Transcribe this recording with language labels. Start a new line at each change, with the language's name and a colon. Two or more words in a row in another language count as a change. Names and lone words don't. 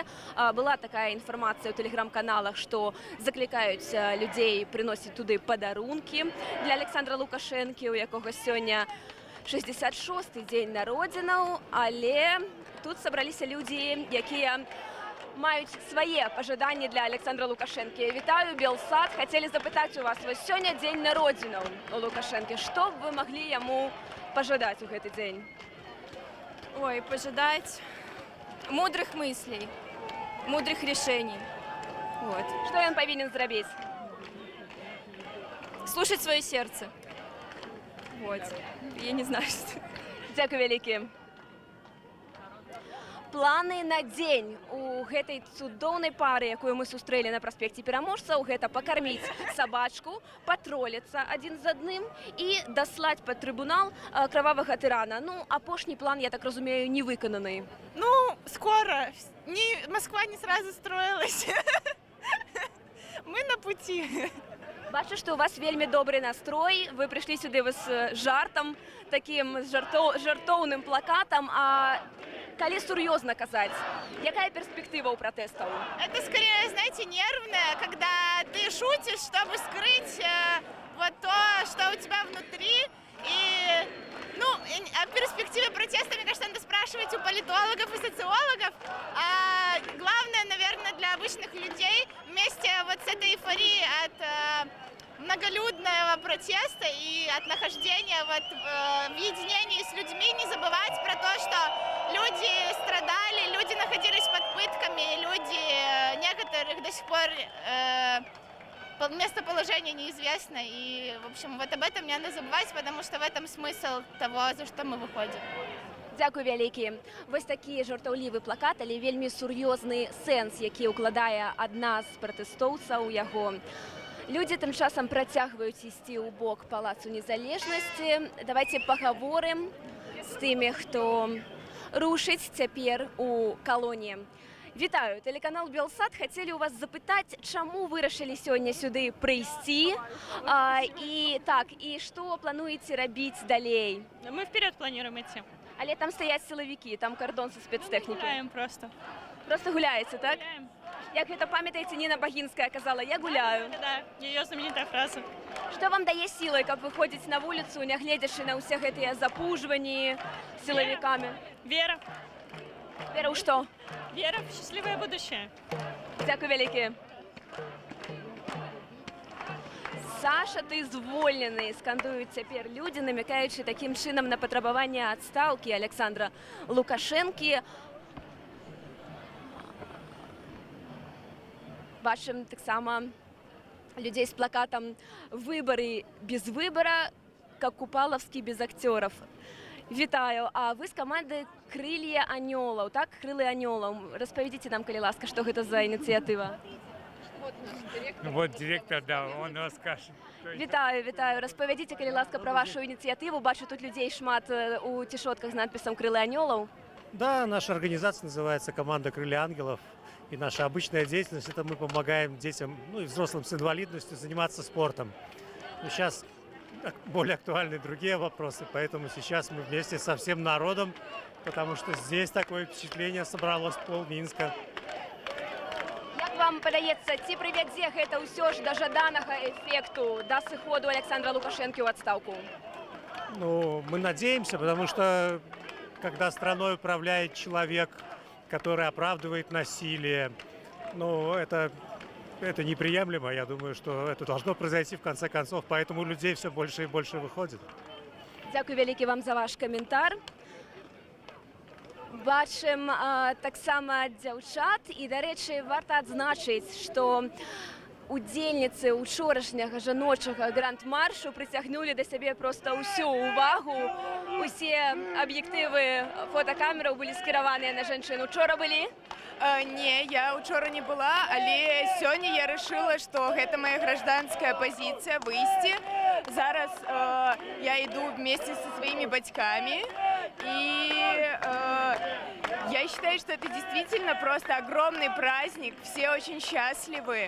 Belarusian: Была такая інфармацыя ў тэлеграм-каналах, што заклікаюць людзей прыносіць туды падарункі для Александра Лукашэнкі, у якога сёння 66-й дзень народзінаў, але тут сабраліся людзі, якія маюць свае пажаданні для Александра Лукашэнкі. Вітаю, Белсат. Хацелі запытаць у вас, вось сёння дзень народзінаў у Лукашэнкі. Што б вы маглі яму пажадаць у гэты дзень?
Russian: Ой, пожидать мудрых мыслей, мудрых решений. Вот. Что он
Belarusian: повинен зрабіць?
Russian: Слушать свое сердце. Вот. Я не знаю, что...
Belarusian: Дзякуй вялікі. Планы на дзень у гэтай цудоўнай пары, якую мы сустрэлі на праспекце Пераможцаў, гэта пакарміць сабачку, патроліцца адзін з адным і даслаць пад трыбунал крававага тырана. Ну, апошні план, я так разумею, не выкананы. Ну,
Russian: скоро. Москва не сразу строилась. Мы на пути.
Belarusian: Бачу, што у вас вельмі добры настрой. Вы прыйшлі сюды з жартам, такім жартоўным плакатам. А калі сур'ёзна казаць, якая перспектыва у пратэстаў?
Russian: Это скорее, знаете, нервное, когда ты шутишь, чтобы скрыть вот то, что у тебя внутри. И, ну, о перспективе протеста, мне кажется, надо спрашивать у политологов и социологов. А главное, наверное, для обычных людей вместе вот с этой эйфорией от многолюдного протеста и от нахождения вот, в единении с людьми, не забывать про то, что люди страдали, люди находились под пытками, люди некоторых до сих пор местоположение неизвестно. И, в общем, вот об этом не надо забывать, потому что в этом смысл того, за что мы выходим.
Belarusian: Дзякуй вялікі. Вось такі жартаўлівы плакат, але вельмі сур'ёзны сэнс, які ўкладае адна з пратэстоўцаў яго. Людзі тым часам працягваюць ісці ў бок палацу Незалежнасці. Давайце пагаворым з тымі, хто рушыць цяпер у калоне. Вітаю, тэлеканал Белсат. Хацелі у вас запытаць, чаму вырашылі сёння сюды прыйсці? І што плануеце рабіць далей?
Russian: Мы вперед планируем идти.
Belarusian: Але там стаяць сілавікі, там кардон са спецтэхнікі.
Russian: Гуляем просто.
Belarusian: Просто гуляеце, так?
Russian: Гуляем.
Belarusian: Як гэта памятаеце, Ніна Багінская казала, я гуляю.
Russian: Да, ее знаменитая фраза.
Belarusian: Што вам дае сілы, каб выходзіць на вуліцу, нягледзячы на ўсе гэтыя запужванні сілавікамі? Вера. Вера ў што?
Russian: Вера в счастливое будущее.
Belarusian: Дзякуй вялікі. Саша, ты звольнены, скандуюць цяпер людзі, намякаючы такім чынам на патрабаванне адстаўкі Александра Лукашэнкі. Бачым таксама людзей з плакатам
Russian: «Выборы без выбора, как Купаловский без актеров».
Belarusian: Вітаю, а вы з каманды «Крылья анёлаў», так? «Крылы анёлаў». Распавядзіце нам, калі ласка, што гэта за ініцыятыва?
Russian: Вот директор, да, он расскажет.
Belarusian: Вітаю, вітаю. Распавядзіце, калі ласка, пра вашу ініцыятыву. Бачу, тут людзей шмат у цішотках з надпісам «Крылы анёлаў».
Russian: Да, наша организация называется «Команда Крылья ангелов». И наша обычная деятельность – это мы помогаем детям, ну и взрослым с инвалидностью заниматься спортом. Но сейчас более актуальны другие вопросы, поэтому сейчас мы вместе со всем народом, потому что здесь такое впечатление собралось пол Минска.
Belarusian: вам падаецца, ці прывядзе гэта ўсё ж да жаданага эффекту, да сыходу Александра Лукашенко ў адстаўку? Ну,
Russian: мы надеемся, потому что когда страной управляет человек, который оправдывает насилие, ну, это неприемлемо. Я думаю, что это должно произойти в конце концов, поэтому людей все больше и больше выходит.
Belarusian: Дзякуй вялікі вам за ваш каментар. Бачым таксама дзяўчат, і, дарэчы, варта адзначыць, што удзельніцы учорашняга жаночага гранд-маршу прыцягнулі да сябе проста ўсю ўвагу. Усе аб'ектывы фотакамераў былі скіраваныя на жанчын. Учора былі? Не, я учора не была, але сёння
Russian: я решила, что гэта моя гражданская позиция выйти. Зараз я иду вместе со своими батьками, и я считаю, что это действительно просто огромный праздник, все очень счастливы.